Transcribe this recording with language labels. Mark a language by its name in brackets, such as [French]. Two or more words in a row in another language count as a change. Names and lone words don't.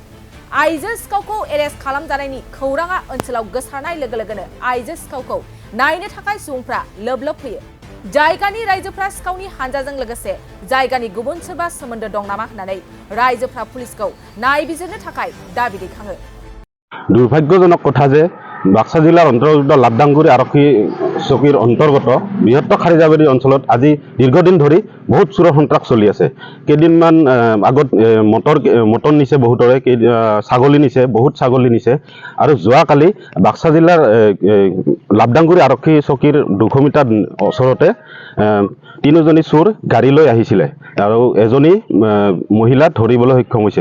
[Bodo] आइजो सिखावखौ एरेस्ट खालामजानायनि खौराङा ओनसोलाव गोसारनाय लोगो लोगोनो आइजो सिखावखौ नायनो थाखाय सुबुंफ्रा लोब लोब फैयो। जायगानि रायजोफ्रा सिखावनि हानजाजों लोगोसे जायगानि गुबुन सोरबा सोमोन्दो दं नामा होननानै रायजोफ्रा पुलिसखौ नायबिजिरनो थाखाय दाबि दैखाङो। [Assamese] দুৰ্ভাগ্যজনক কথা যে বাক্সা জিলাৰ অন্তৰ্গত লাবদাংগুৰি আৰক্ষী চকীৰ অন্তৰ্গত বৃহত্তৰ খাৰিজাবাৰী অঞ্চলত আজি দীৰ্ঘদিন ধৰি বহুত চোৰ সন্ত্ৰাস চলি আছে। केइदिनमान আগত মটৰ নিছে, বহুতৰে ছাগলী নিছে, বহুত ছাগলী নিছে। আৰু যোৱাকালি বাক্সা জিলাৰ লাবদাংগুৰি আৰক্ষী চকীৰ 200 মিটাৰ ওচৰতে 3জনী চোৰ গাড়ী লৈ আহিছিলে আৰু এজনী মহিলা ধৰিবলৈ সক্ষম হৈছে।